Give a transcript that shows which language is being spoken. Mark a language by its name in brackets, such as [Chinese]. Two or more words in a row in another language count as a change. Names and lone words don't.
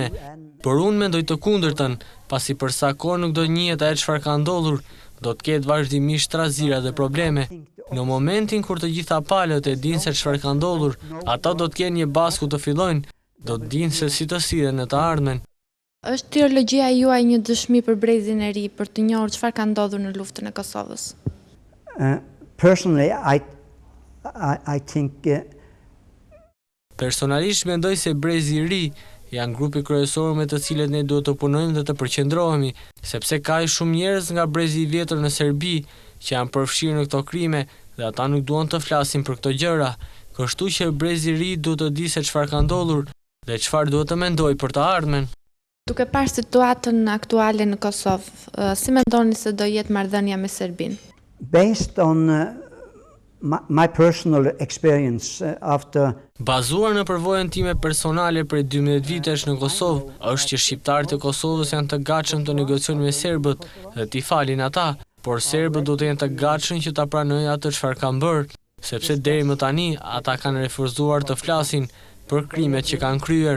[Albanian] Por unë mendoj të kundërtën, pasi për sa kohë nuk do njihet ajo çfarë ka ndodhur, do të ketë vazhdimisht trazira dhe probleme. Në momentin kur të gjitha palët e dinë se çfarë ka ndodhur, ata do të kenë një bazë ku të fillojnë, do të dinë se si të sillen në të ardhmen. Është triologjia juaj një dëshmi për brezin e ri për të njohur çfarë ka ndodhur në luftën e Kosovës? [English] Personally, I think [Albanian] Personalisht mendoj se brezi i ri janë grupi kryesor me të cilët ne duhet të punojmë dhe të përqendrohemi, sepse ka shumë njerëz nga brezi i vjetër në Serbi që janë përfshirë në këto krime dhe ata nuk duan të flasin për këto gjëra, kështu që brezi i ri duhet të di se çfarë ka ndodhur dhe çfarë duhet të mendojë për të ardhmen. Duke parë situatën aktuale në Kosovë, si mendoni se do jetë marrëdhënia me Serbinë? [English] Based on my personal experience after [Albanian] Bazuar në përvojën time personale për 12 vitesh në Kosovë, është që shqiptarët e Kosovës janë të gatshëm të negociojnë me serbët dhe t'i falin ata, por serbët do të jenë të gatshëm që ta pranojnë atë çfarë kanë bërë, sepse deri më tani ata kanë refuzuar të flasin për krimet që kanë kryer.